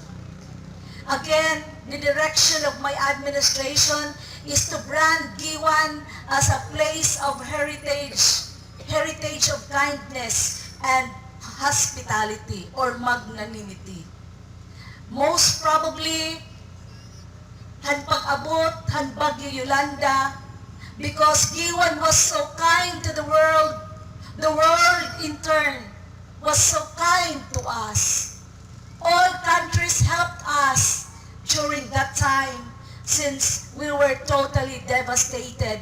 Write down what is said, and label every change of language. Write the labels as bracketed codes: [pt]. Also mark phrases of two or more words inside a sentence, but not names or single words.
[en] Again, the direction of my administration is to brand Guiuan as a place of heritage of kindness and hospitality or magnanimity. Most probably, [war] han pag-abot, han Bagyo Yolanda, [en] because Guiuan was so kind to the world in turn was so kind to us. All countries helped us during that time, since we were totally devastated.